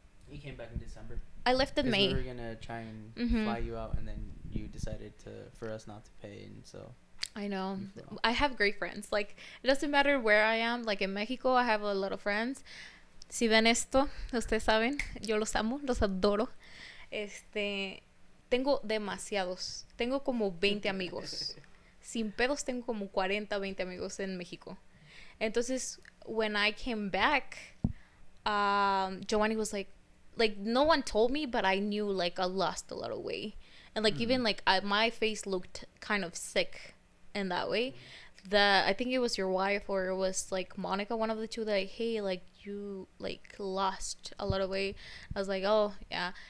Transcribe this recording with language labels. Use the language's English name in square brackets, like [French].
[English] You came back in December. I left in 'Cause May. we were gonna try and fly you out, and then you decided for us not to pay, and so. I know. You flew out. I have great friends. Like it doesn't matter where I am. Like in Mexico, I have a lot of friends. [Spanish] Si ven esto, ustedes saben, yo los amo, los adoro. Tengo demasiados. Tengo como 20 amigos. Sin pedos tengo como 40, 20 amigos en México. [English] Entonces, when I came back, Giovanni was like no one told me, but I knew like I lost a lot of weight. And like even like my face looked kind of sick in that way. I think it was your wife or it was like Monica, one of the two, that like, hey, like you like lost a lot of weight. I was like, oh yeah.